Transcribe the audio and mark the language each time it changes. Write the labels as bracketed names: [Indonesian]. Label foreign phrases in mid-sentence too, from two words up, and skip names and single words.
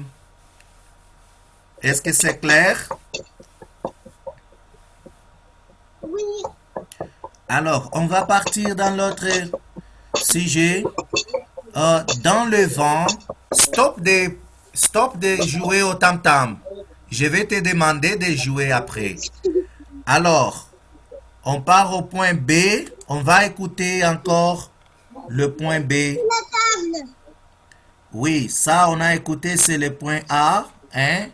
[French] Est-ce que c'est clair? Oui. Alors, on va partir dans l'autre sujet. Dans le vent, stop de jouer au tam-tam. Je vais te demander de jouer après. Alors, on part au point B. On va écouter encore le point B. La table. Oui, ça, on a écouté, c'est le point A. Hein?